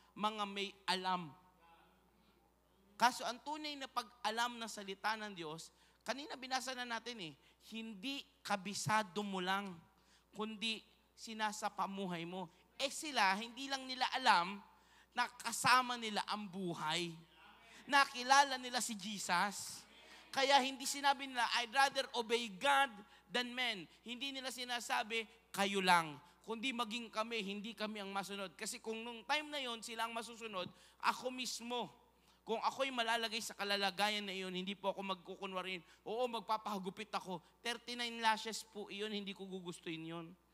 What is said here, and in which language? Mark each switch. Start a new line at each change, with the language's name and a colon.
Filipino: Mga may alam. Kaso ang tunay na pag-alam ng salita ng Diyos, kanina binasa na natin hindi kabisado mo lang, kundi sinasapamuhay mo. Sila, hindi lang nila alam na kasama nila ang buhay. Nakilala nila si Jesus. Kaya hindi sinabi nila,
English: I'd rather obey God than men.
Filipino: Hindi nila sinasabi, kayo lang. Kundi maging kami, hindi kami ang masunod. Kasi kung nung time na yon sila ang masusunod, ako mismo, kung ako'y malalagay sa kalalagayan na iyon, hindi po ako magkukunwarin. Oo, magpapahagupit ako. 39 lashes po iyon, hindi ko gugustuhin yun.